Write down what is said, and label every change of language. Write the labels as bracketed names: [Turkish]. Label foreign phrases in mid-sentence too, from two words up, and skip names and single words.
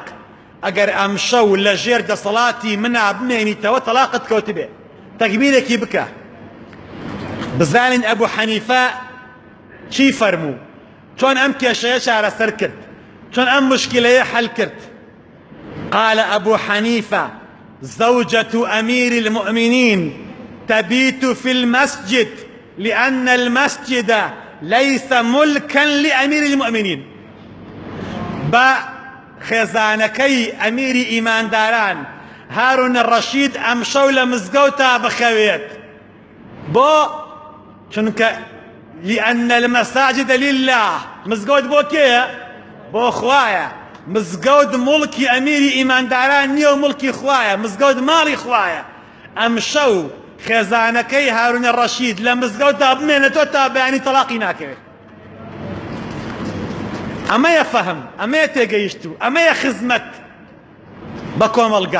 [Central Kurdish] ئەگەر ئەم شەو لە ژێر دەسەڵاتی منا بمێنیتەوە تەلاقت کەوت بێ. تەکبیرێکی بکە. بزانین ئەبوو حەنیفە چی فەرموو چۆن ئەم کێشەیە چارەسەر کرد چۆن ئەم مشکلەیە حەل کرد. [Arabic] قال أبو حنيفة زوجة أمير المؤمنين تبيت في المسجد لأن المسجد ليس ملكا لأمير المؤمنين. [Central Kurdish] با خێزانەکەی ئەمیری ئیمانداران هارون الرەشید ئەم شەو لە مزگەوتا بخەوێت بۆ چونکە [Arabic] لأن المساجد لله. [Central Kurdish] مزگەوت بۆ کێیە؟ بۆ خوایە. مزگەوت مڵکی ئەمیری ئیمانداران نییە و مڵکی خوایە. مزگەوت ماڵی خوایە. ئەم شەو خێزانەکەی هارون الرەشید لە مزگەوتا بمێنێتەوە تا بەیانی تەلاقی ناکەوێت. ئەمەیە فەهم ئەمەیە تێگەیشتوو ئەمەیە خزمەت بە کۆمەڵگا.